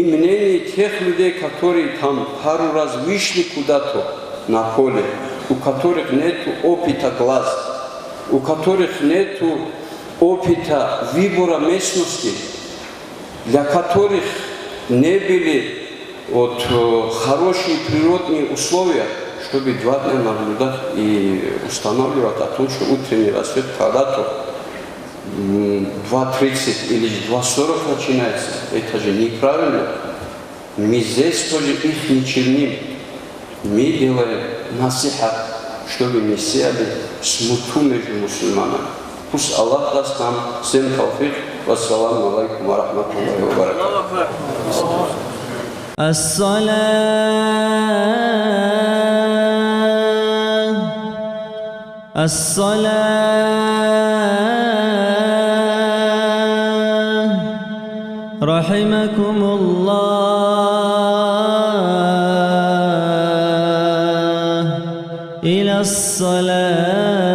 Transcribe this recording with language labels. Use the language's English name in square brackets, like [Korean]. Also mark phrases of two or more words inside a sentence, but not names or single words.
[Russian] мнение тех людей, которые там пару раз вышли куда-то на поле, у которых нет опыта глаз, у которых нет опыта выбора местности, для которых не были вот, хорошие природные условия, чтобы 2 дня наблюдать и устанавливать о том, что утренний рассвет когда-то 2:30 или 2:40 начинается. Это же неправильно. Мы здесь тоже их не черним. Мы делаем насихат, чтобы мы сеяли смуту между мусульманами. Пусть Аллах даст нам всем тауфик. [Arabic] والسلام عليكم ورحمة الله وبركاته. الصلاة رحمكم الله إلى الصلاة